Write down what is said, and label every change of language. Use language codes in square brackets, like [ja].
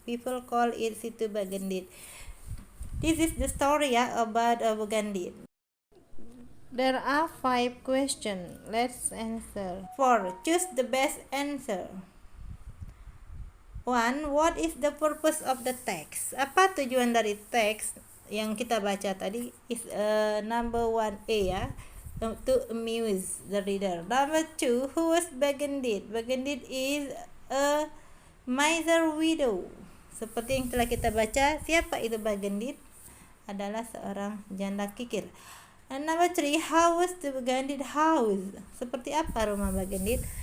[en] People call it Situ Begindit. This is the story about Begindit. There are 5 questions. Let's answer. 4. Choose the best answer. 1. What is the purpose of the text? [id] Apa tujuan dari teks yang kita baca tadi? [en] Is number 1A, ya, to amuse the reader. Number 2, who was Begindit? Begindit is a miser widow. [id] Seperti yang telah kita baca, siapa itu Begindit? Adalah seorang janda kikir. [en] And number 3, how was the Begindit house? [id] Seperti apa rumah Begindit?